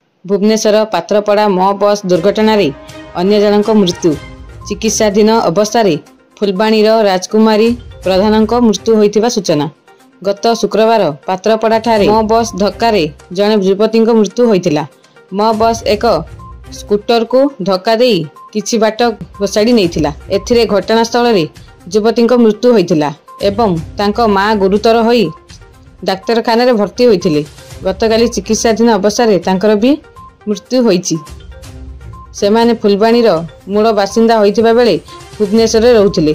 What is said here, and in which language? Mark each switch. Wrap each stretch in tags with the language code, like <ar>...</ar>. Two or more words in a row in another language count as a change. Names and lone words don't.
<or>ଭୁବନେଶ୍ୱର ପାତ୍ରପଡ଼ା ମୋ ବସ ଦୁର୍ଘଟଣ ଅନ୍ୟ ଜଣକ ମୃତ୍ୟୁ। ଚିକିତ୍ସାଧୀନ ଅବସ୍ଥା ଫୁଲବାଣୀ ରାଜକୁମାରୀ ପ୍ରଧାନ ମୃତ୍ୟୁ ହୋଇଥିବା ସୂଚନା। ଗତ ଶୁକ୍ରବାର ପାତ୍ରପଡ଼ା ଠାରେ ମୋ ବସ ଧକ୍କା ଜଡ଼େ ଯୁବତୀ ମୃତ୍ୟୁ ହୋଇଥିଲା। ମୋ ବସ ଏକ ସ୍କୁଟର କୁ ଧକ୍କା ଦେଇ କିଛି ବାଟ ଘୋଷାଡ଼ି ନେଇଥିଲା। ଏଥିରେ ଘଟଣାସ୍ଥଳ ଯୁବତୀ ମୃତ୍ୟୁ ହୋଇଥିଲା ଏବଂ ତାଙ୍କ ମା ଗୁରୁତର ହୋଇ ଡାକ୍ତରଖାନା ରେ ଭର୍ତ୍ତି ହୋଇଥିଲେ। ଗତକାଲି ଚିକିତ୍ସାଧୀନ ଅବସ୍ଥା ତାଙ୍କର ବି ମୃତ୍ୟୁ ହୋଇଛି। ସେମାନେ ଫୁଲବାଣୀ ମୂଳ ବାସିନ୍ଦା ହୋଇଥିବା ବେଳେ ଭୁବନେଶ୍ୱର ରହୁଥିଲେ।</or>